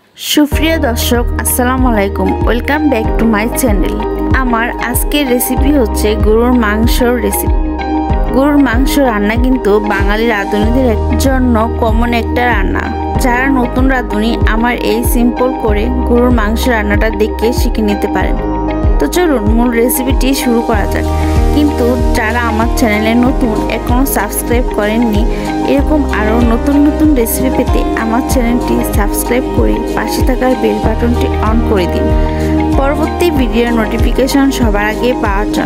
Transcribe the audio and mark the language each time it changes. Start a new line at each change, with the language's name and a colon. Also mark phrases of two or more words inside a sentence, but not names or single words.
Bangla: সুপ্রিয় দর্শক
Arabic: السلام عليكم
English: welcome back to my channel.
Bangla: আমার আজকের রেসিপি হচ্ছে গরুর মাংসের রেসিপি। গরুর মাংস রান্না কিন্তু বাঙালি राঁধুনিদের জন্য কমন একটা রান্না। যারা নতুন রাঁধুনি আমার এই সিম্পল করে গরুর মাংস রান্নাটা দেখে শিখে নিতে পারেন। তো চলুন মূল রেসিপিটি শুরু করা যাক। কিন্তু যারা আমার চ্যানেলে নতুন এখনো সাবস্ক্রাইব করেননি এরকম আরো নতুন নতুন রেসিপি পেতে আমার চ্যানেলটি সাবস্ক্রাইব করে পাশে থাকা বেল বাটনটি অন করে দিন পরবর্তী ভিডিওর নোটিফিকেশন সবার আগে পাওয়ার জন্য।